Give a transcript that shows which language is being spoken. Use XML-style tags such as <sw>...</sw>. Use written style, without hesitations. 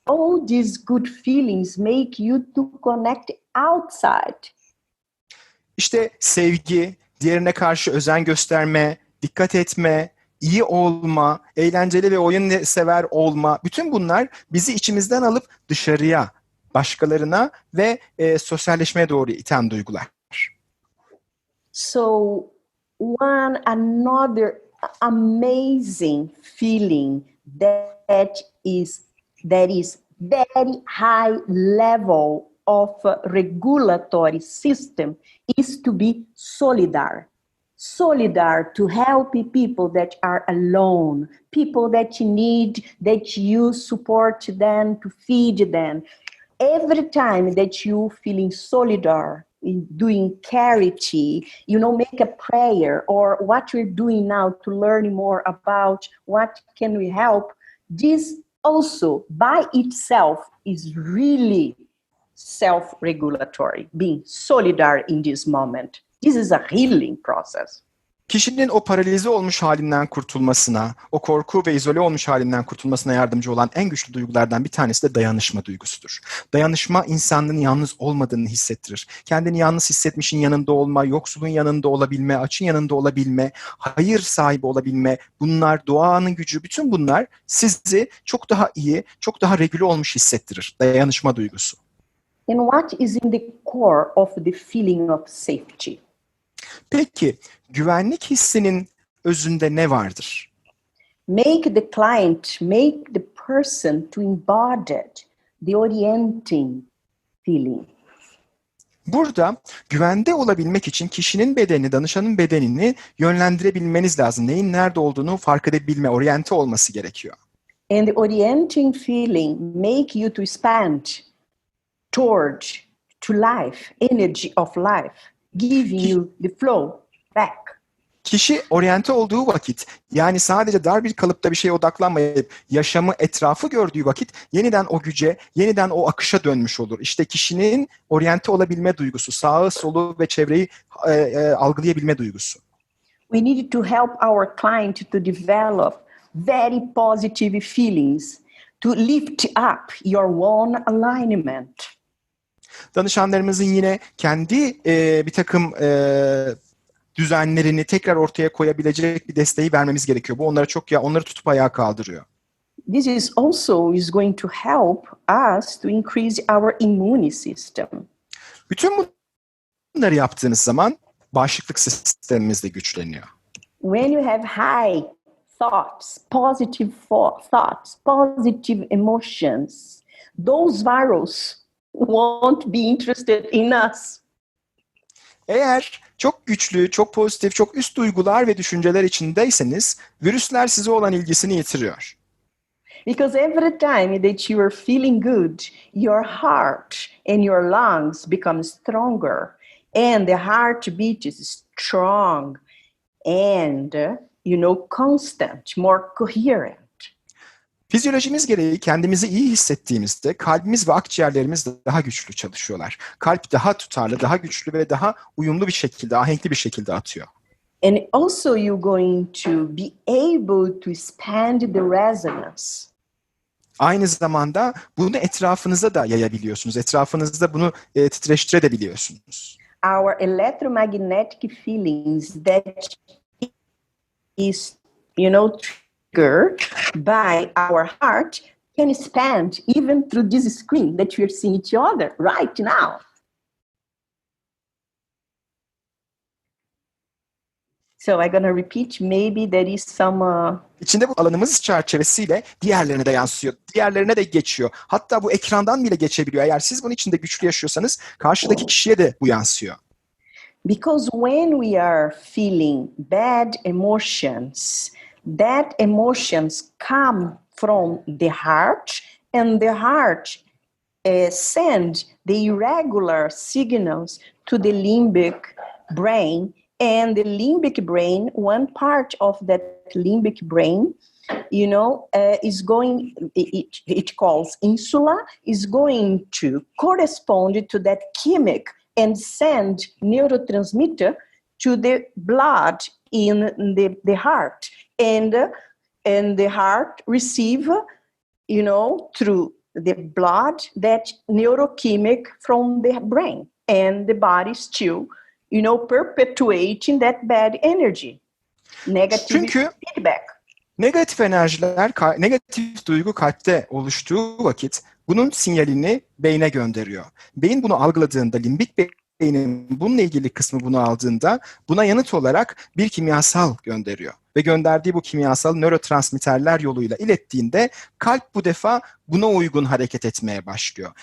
<en>All these good feelings make you to connect outside.</en> <tr>İşte sevgi, diğerine karşı özen gösterme, dikkat etme, iyi olma, eğlenceli ve oyun sever olma. Bütün bunlar bizi içimizden alıp dışarıya, başkalarına ve sosyalleşmeye doğru iten duygular.</tr> <en>So another amazing feeling that is very high level of regulatory system is to be solidar. Solidar to help people that are alone, people that need that you support them, to feed them. Every time that you feeling solidar, doing charity, make a prayer, or what you're doing now to learn more about what can we help, this also by itself is really self-regulatory, being solidar in this moment. This is a healing process.</en> <tr>Kişinin o paralize olmuş halinden kurtulmasına, o korku ve izole olmuş halinden kurtulmasına yardımcı olan en güçlü duygulardan bir tanesi de dayanışma duygusudur. Dayanışma insanın yalnız olmadığını hissettirir. Kendini yalnız hissetmişin yanında olma, yoksulun yanında olabilme, açın yanında olabilme, hayır sahibi olabilme, bunlar doğanın gücü, bütün bunlar sizi çok daha iyi, çok daha regüle olmuş hissettirir. Dayanışma duygusu.</tr> <en>And what is in the core of the feeling of safety?</en> <tr>Peki, güvenlik hissinin özünde ne vardır?</tr> <en>Make the client, make the person to embody the orienting feeling.</en> <tr>Burada güvende olabilmek için kişinin bedeni, danışanın bedenini yönlendirebilmeniz lazım. Neyin nerede olduğunu fark edebilme, oryante olması gerekiyor.</tr> <en>And the orienting feeling make you to expand toward to life, energy of life, giving you the flow back.</en> <tr>Kişi oryante olduğu vakit, yani sadece dar bir kalıpta bir şeye odaklanmayıp yaşamı, etrafı gördüğü vakit yeniden o güce, yeniden o akışa dönmüş olur. İşte kişinin oryante olabilme duygusu, sağı, solu ve çevreyi algılayabilme duygusu.</tr> <en>We need to help our client to develop very positive feelings, to lift up your own alignment.</en> <tr>Danışanlarımızın yine kendi bir takım düzenlerini tekrar ortaya koyabilecek bir desteği vermemiz gerekiyor. Bu onlara onları tutup ayağa kaldırıyor.</tr> <en>This is also going to help us to increase our immune system.</en> <tr>Bütün bunları yaptığınız zaman bağışıklık sistemimiz de güçleniyor.</tr> <en>When you have high thoughts, positive thoughts, positive emotions, those virus won't be interested in us.</en> <tr>Eğer çok güçlü, çok pozitif, çok üst duygular ve düşünceler içindeyseniz virüsler size olan ilgisini yitiriyor.</tr> <en>Because every time that you are feeling good, your heart and your lungs become stronger, and the heartbeat is strong and, constant, more coherent.</en> <tr>Fizyolojimiz gereği kendimizi iyi hissettiğimizde kalbimiz ve akciğerlerimiz daha güçlü çalışıyorlar. Kalp daha tutarlı, daha güçlü ve daha uyumlu bir şekilde, ahenkli bir şekilde atıyor.</tr> <en>And also you're going to be able to expand the resonance.</en> <tr>Aynı zamanda bunu etrafınıza da yayabiliyorsunuz. Etrafınızda bunu titreştirebiliyorsunuz.</tr> <en>Our electromagnetic feelings that is, triggered by our heart can expand even through this screen that we are seeing each other right now. So I'm going to repeat, maybe there is some...</en> <tr>İçinde bu alanımız çerçevesiyle diğerlerine de yansıyor, diğerlerine de geçiyor. Hatta bu ekrandan bile geçebiliyor. Eğer siz bunun içinde güçlü yaşıyorsanız karşıdaki kişiye de bu yansıyor.</tr> <en>Because when we are feeling bad emotions, that emotions come from the heart, and the heart send the irregular signals to the limbic brain, and the limbic brain, one part of that limbic brain, is going, it calls insula, is going to correspond to that chemic and send neurotransmitter to the blood in the heart. And the heart receive, through the blood, that neurochemic from the brain. And the body still, perpetuating that bad energy. Negative feedback.</en> <tr>Negatif enerjiler, negatif duygu kalpte oluştuğu vakit bunun sinyalini beyne gönderiyor. Beyin bunu algıladığında, limbik beynin bununla ilgili kısmı bunu aldığında buna yanıt olarak bir kimyasal gönderiyor. Ve gönderdiği bu kimyasal nörotransmitterler yoluyla ilettiğinde kalp bu defa buna uygun hareket etmeye başlıyor.</tr>